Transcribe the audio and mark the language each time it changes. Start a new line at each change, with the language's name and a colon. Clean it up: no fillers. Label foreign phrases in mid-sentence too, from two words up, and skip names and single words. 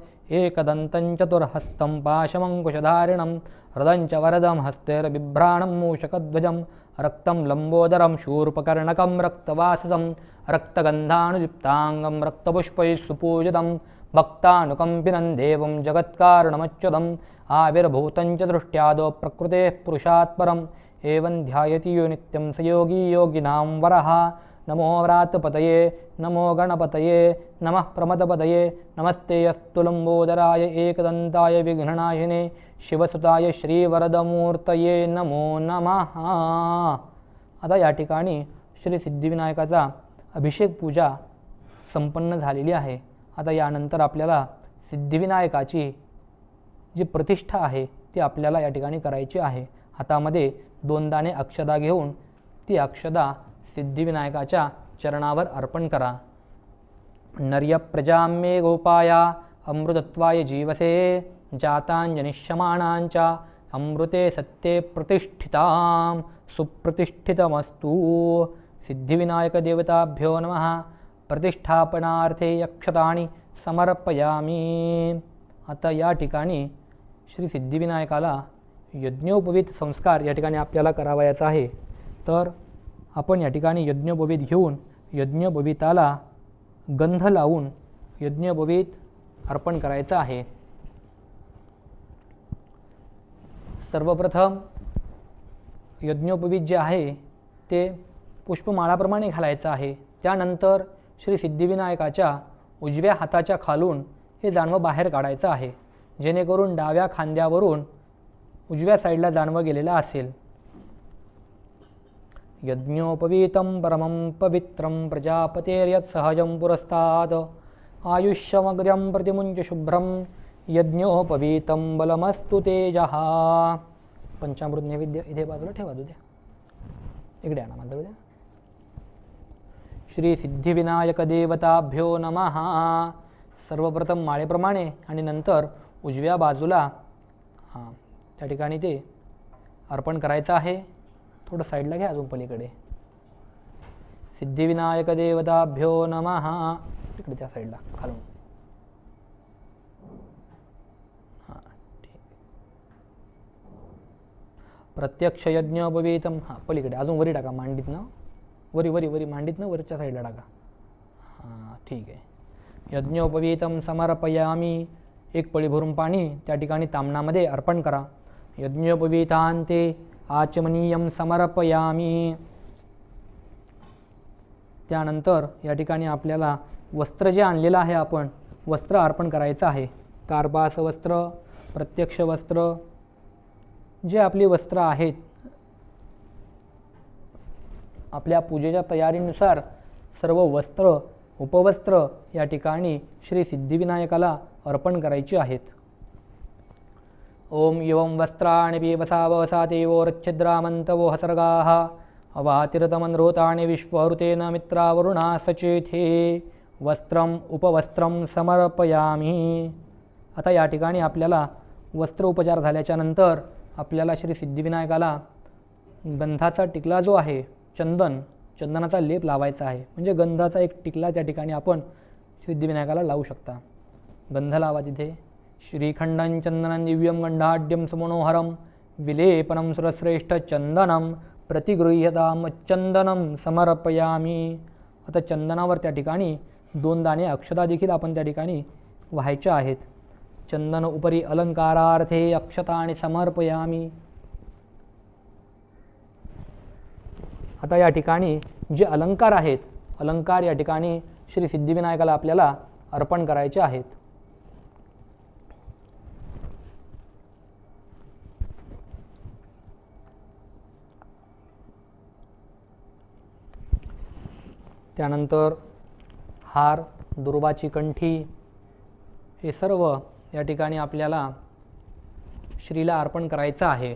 Sanskrit: एकदन्तं चतुर्हस्तं पाशमङ्कुशधारिणं हृदं च वरदं हस्तैर्बिभ्राणं मूषकध्वजं रक्तं लम्बोदरं शूर्पकर्णकं रक्तवाससं रक्तगन्धानुयुक्ताङ्गं रक्तपुष्पैः सुपूजितं भक्तानुकम्पिनं देवं जगत्कारणमच्युतम् आविर्भूतं च दृष्ट्यादो प्रकृतेः पुरुषात् परम् एवं ध्यायति यो नित्यं स योगी योगिनां वरः. नमो व्रातपतये, नमो गणपतये, नमः प्रमदपतये. नमस्ते अस्तु लंबोदराय एकदन्ताय विघ्ननाशिने शिवसुताय श्रीवरदमूर्तये नमो नमः.
Marathi: आता या ठिकाणी श्री सिद्धिविनायकाचा अभिषेक पूजा संपन्न झालेली आहे. आता यानंतर आपल्याला सिद्धिविनायकाची जी प्रतिष्ठा आहे ती आपल्याला या ठिकाणी करायची आहे. हातामध्ये 2 दाणे अक्षदा घेऊन ती अक्षदा सिद्धिविनायकाच्या चरणावर अर्पण करा.
Sanskrit: नर्य प्रजाम्ये गोपाया अमृतत्वाय जीवसे जातांजनिष्यमाणांच अमृते सत्ये प्रतिष्ठितां सुप्रतिष्ठितमस्तु. सिद्धिविनायक देवताभ्यो नमः. प्रतिष्ठापनार्थे अक्षतानि समर्पयामि.
Marathi: आता या ठिकाणी श्री सिद्धिविनायकाला यज्ञोपवीत संस्कार या ठिकाणी आपल्याला करावयाचा आहे. तर आपण या ठिकाणी यज्ञोपवीत घेऊन यज्ञोपवीताला गंध लावून यज्ञोपवीत अर्पण करायचं आहे. सर्वप्रथम यज्ञोपवीत जे आहे ते पुष्पमाळाप्रमाणे घालायचं आहे. त्यानंतर श्री सिद्धिविनायकाच्या उजव्या हाताच्या खालून हे जानवं बाहेर काढायचं आहे, जेणेकरून डाव्या खांद्यावरून उजव्या साईडला जानवं गेलेलं असेल.
Sanskrit: यज्ञोपवीतं परमं पवित्रं प्रजापतेर्यत् सहजं पुरस्तात् आयुष्यमग्र्यं प्रतिमुञ्च शुभ्रं यज्ञोपवीतं बलमस्तु तेजः.
Marathi: पंचामृत नैवेद्य इथे बाजूला ठेवा द्या, इकडे आणा मात्र द्या.
Sanskrit: श्री सिद्धिविनायक देवताभ्यो नमः.
Marathi: सर्वप्रथम माळेप्रमाणे आणि नंतर उजव्या बाजूला त्या ठिकाणी ते अर्पण करायचं आहे. थोडं साईडला घ्या अजून पलीकडे.
Sanskrit: सिद्धिविनायक देवताभ्यो नमः.
Marathi: तिकडे त्या साईडला खालून. हां ठीक. प्रत्यक्ष यज्ञोपवीतं पलीकडे अजून वरी टाका, मांडीतनं वरी वरी वरी मांडीतनं वरच्या साईडला टाका. हां ठीक आहे.
Sanskrit: यज्ञोपवीतं समर्पयामी.
Marathi: एक पळी भरून पाणी त्या ठिकाणी ताम्हणामध्ये अर्पण करा.
Sanskrit: यज्ञोपवीतान्ते आचमनीयं समर्पयामी.
Marathi: त्यानंतर या ठिकाणी आपल्याला वस्त्र जे आणलेलं आहे आपण वस्त्र अर्पण करायचं आहे. कार्पास वस्त्र, प्रत्यक्ष वस्त्र, जे आपली वस्त्र आहेत आपल्या पूजेच्या तयारीनुसार सर्व वस्त्र उपवस्त्र या ठिकाणी श्री सिद्धिविनायकाला अर्पण करायची आहेत.
Sanskrit: ओम एवं वस्त्राणि पीवसा तेवोरच्छिद्रामन्तवो हसर्गाः अवातिरतमनृतानि विश्वहृतेन मित्रावरुणा सचेथे वस्त्रम उपवस्त्रम समर्पयामी.
Marathi: आता या ठिकाणी आपल्याला वस्त्र उपचार झाल्याच्या नंतर आपल्याला श्री सिद्धिविनायकाला गंधाचा टिकला जो आहे चंदनाचा लेप लावायचा आहे. म्हणजे गंधाचा एक टिकला त्या ठिकाणी आपण सिद्धिविनायकाला लावू शकता. गंध लावा तिथे.
Sanskrit: श्रीखंडं चंदनं दिव्यं गंधाढ्यं सुमनोहरं विलेपनं सुरश्रेष्ठ चंदनं प्रतिगृह्यतां चंदनं समर्पयामी.
Marathi: आता चंदनावर त्या ठिकाणी 2 दाणे अक्षता देखील आपण त्या ठिकाणी व्हायच्या आहेत.
Sanskrit: चंदन उपरी अलंकारार्थे अक्षतानि समर्पयामी.
Marathi: आता या ठिकाणी जे अलंकार आहेत अलंकार या ठिकाणी श्री सिद्धिविनायकाला आपल्याला अर्पण करायचे आहेत. त्यानंतर हार, दुर्वाची कंठी हे सर्व या ठिकाणी आपल्याला श्रीला अर्पण करायचं आहे.